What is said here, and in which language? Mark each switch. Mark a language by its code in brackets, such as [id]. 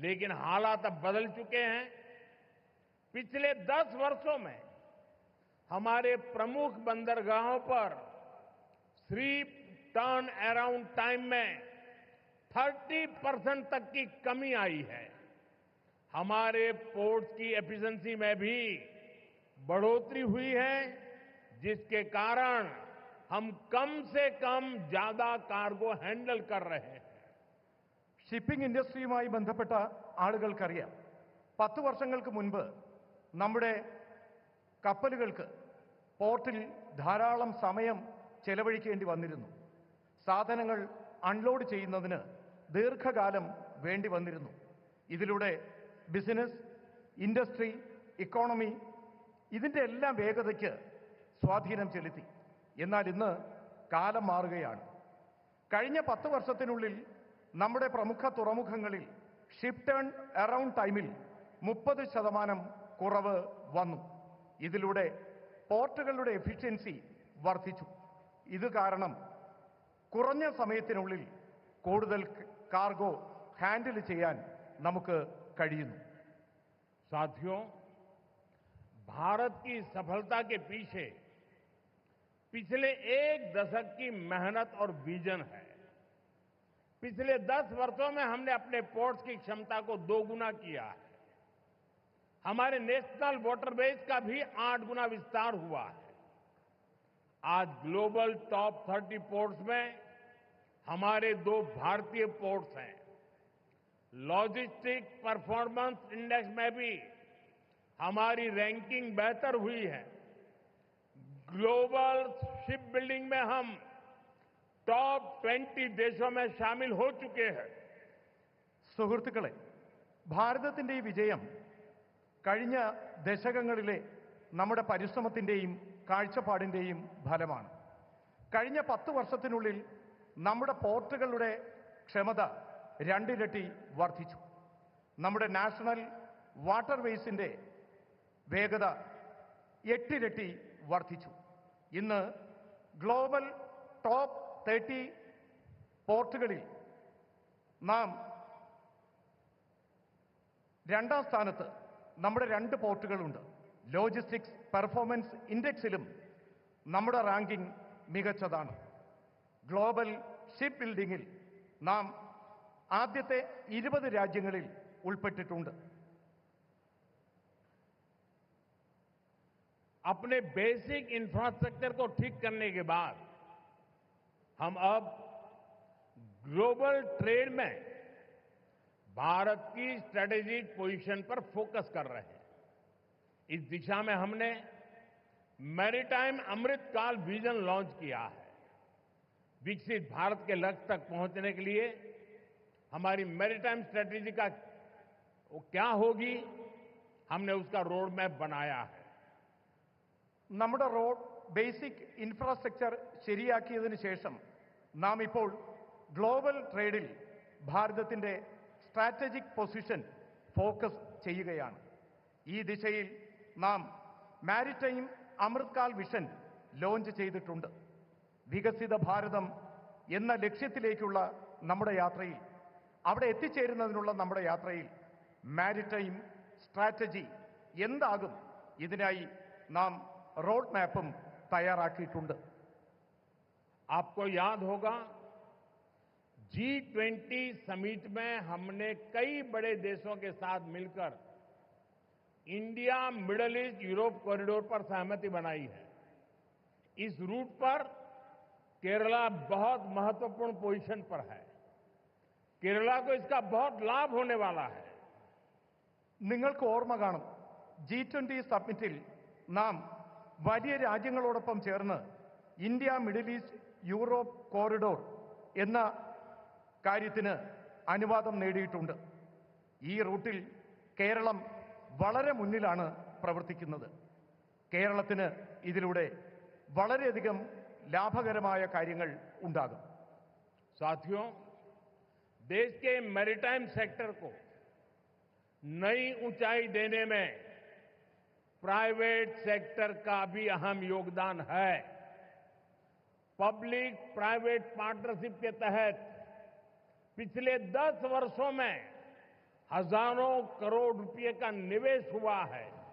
[hi] लेकिन हालात अब बदल चुके हैं। पिछले 10 वर्षों में हमारे प्रमुख बंदरगाहों पर शिप टर्न अराउंड टाइम में 30% तक की कमी आई है। हमारे पोर्ट्स की एफिशिएंसी में भी बढ़ोतरी हुई है, जिसके कारण हम कम से कम ज्यादा कार्गो हैंडल कर रहे हैं। [ml] ഷിപ്പിംഗ് ഇൻഡസ്ട്രിയുമായി ബന്ധപ്പെട്ട ആളുകൾക്കറിയാം, 10 വർഷങ്ങൾക്ക് മുൻപ് നമ്മുടെ കപ്പലുകൾക്ക് പോർട്ടിൽ ധാരാളം സമയം ചെലവഴിക്കേണ്ടി വന്നിരുന്നു. സാധനങ്ങൾ അൺലോഡ് ചെയ്യുന്നതിന് ദീർഘകാലം വേണ്ടി വന്നിരുന്നു. ഇതിലൂടെ ബിസിനസ്, ഇൻഡസ്ട്രി, ഇക്കോണമി ഇതിന്റെ എല്ലാം വേഗതയ്ക്ക് സ്വാധീനം ചെലുത്തി. എന്നാൽ ഇന്ന് കാലം മാറുകയാണ്. കഴിഞ്ഞ 10 വർഷത്തിനുള്ളിൽ നമ്മുടെ പ്രമുഖ തുറമുഖങ്ങളിൽ ഷിപ്പ് ടേൺ അറൗണ്ട് ടൈമിൽ 30% കുറവ് വന്നു. ഇതിലൂടെ പോർട്ടുകളുടെ എഫിഷ്യൻസി വർദ്ധിച്ചു. ഇത് കാരണം കുറഞ്ഞ സമയത്തിനുള്ളിൽ കൂടുതൽ കാർഗോ ഹാൻഡിൽ ചെയ്യാൻ നമുക്ക് കഴിയുന്നു. [hi] साथियों, भारत की सफलता के पीछे पिछले 1 दशक की मेहनत और विजन है। पिछले 10 वर्षों में हमने अपने पोर्ट्स की क्षमता को 2 गुना किया है। हमारे नेशनल वाटरवेज का भी 8 गुना विस्तार हुआ है। आज ग्लोबल टॉप 30 पोर्ट्स में हमारे 2 भारतीय पोर्ट्स हैं। लॉजिस्टिक परफॉर्मेंस इंडेक्स में भी हमारी रैंकिंग बेहतर हुई है। ग्लोबल शिप बिल्डिंग में हम टॉप 20 देशों में शामिल हो चुके हैं। [ml] സുഹൃത്തുക്കളെ, ഭാരതത്തിന്റെ ഈ വിജയം കഴിഞ്ഞ ദശകങ്ങളിലെ നമ്മുടെ പരിശ്രമത്തിന്റെയും കാഴ്ചപ്പാടിന്റെയും ഫലമാണ്. കഴിഞ്ഞ 10 വർഷത്തിനുള്ളിൽ നമ്മുടെ പോർട്ടുകളുടെ ക്ഷമത 2 ഇരട്ടി വർദ്ധിച്ചു. നമ്മുടെ നാഷണൽ വാട്ടർവേസിന്റെ വേഗത 8 ഇരട്ടി വർദ്ധിച്ചു. ഇന്ന് ഗ്ലോബൽ ടോപ്പ് 30 പോർട്ടുകളിൽ നാം 2ാം സ്ഥാനത്ത് നമ്മുടെ 2 പോർട്ടുകളുണ്ട്. ലോജിസ്റ്റിക്സ് പെർഫോമൻസ് ഇൻഡെക്സിലും നമ്മുടെ റാങ്കിംഗ് മികച്ചതാണ്. ഗ്ലോബൽ ഷിപ്പ് ബിൽഡിംഗിൽ നാം ആദ്യത്തെ 20 രാജ്യങ്ങളിൽ ഉൾപ്പെട്ടിട്ടുണ്ട്. [hi] अपने बेसिक इंफ्रास्ट्रक्चर को ठीक करने के बाद हम अब ग्लोबल ट्रेड में भारत की स्ट्रेटेजिक पोजीशन पर फोकस कर रहे हैं. इस दिशा में हमने मैरीटाइम अमृतकाल विजन लॉन्च किया है. विकसित भारत के लक्ष्य तक पहुंचने के लिए हमारी मैरीटाइम स्ट्रेटेजी का क्या होगी, हमने उसका रोड मैप बनाया है. [ml] നമ്മുടെ റോഡ് ബേസിക് ഇൻഫ്രാസ്ട്രക്ചർ ശരിയാക്കിയതിനു ശേഷം നാം ഇപ്പോൾ ഗ്ലോബൽ ട്രേഡിൽ ഭാരതത്തിന്റെ സ്ട്രാറ്റജിക് പൊസിഷൻ ഫോക്കസ് ചെയ്യുകയാണ്. ഈ ദിശയിൽ നാം മാരിടൈം അമൃത്കാൽ വിഷൻ ലോഞ്ച് ചെയ്തിട്ടുണ്ട്. വികസിത ഭാരതം എന്ന ലക്ഷ്യത്തിലേക്കുള്ള നമ്മുടെ യാത്രയിൽ, അവിടെ എത്തിച്ചേരുന്നതിനുള്ള നമ്മുടെ യാത്രയിൽ മാരിടൈം സ്ട്രാറ്റജി എന്താകും, ഇതിനായി നാം रोड मैपुम तैयाराക്കിയിട്ടുണ്ട്. [hi] आपको याद होगा G20 समिट में हमने कई बड़े देशों के साथ मिलकर India middle east Europe corridor पर सहमति बनाई है. इस रूट पर केरला बहुत महत्वपूर्ण पोजीशन पर है. केरला को इसका बहुत लाभ होने वाला है. [ml] നിങ്ങൾക്ക് ഓർമ്മ കാണും, G20 സമ്മിറ്റിൽ നാം വലിയ രാജ്യങ്ങളോടൊപ്പം ചേർന്ന് India middle east Europe corridor എന്ന കാര്യത്തിന് അനുവാദം നേടിയിട്ടുണ്ട്. ഈ റൂട്ടിൽ കേരളം വളരെ മുന്നിലാണ് പ്രവർത്തിക്കുന്നത്. കേരളത്തിന് ഇതിലൂടെ വളരെയധികം ലാഭകരമായ കാര്യങ്ങൾ ഉണ്ടാകും. [hi] साथियों, देश के मैरीटाइम सेक्टर को नई ऊंचाई देने में प्राइवेट सेक्टर का भी अहम योगदान है. पब्लिक प्राइवेट पार्टनरशिप के तहत पिछले 10 वर्षों में हजारों करोड़ रुपए का निवेश हुआ है.